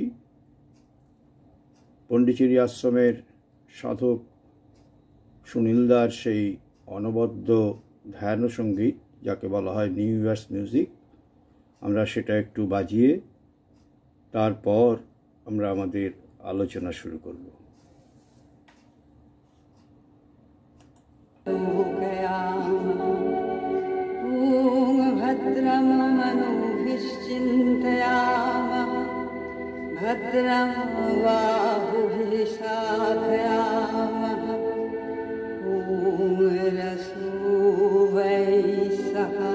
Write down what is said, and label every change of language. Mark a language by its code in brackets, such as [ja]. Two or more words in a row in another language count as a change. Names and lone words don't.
[bn] পণ্ডিচেরি আশ্রমের সাধক সুনীলদার সেই অনবদ্য ধ্যান সঙ্গীত, যাকে বলা হয় নিউ ইয়ার্স মিউজিক, আমরা সেটা একটু বাজিয়ে তারপর আমরা আমাদের আলোচনা শুরু করব। [sa] भद्रं मनोभिश्चिन्तयामः भद्रं बाहुभिः साधयामः ॐ रसो वै सः।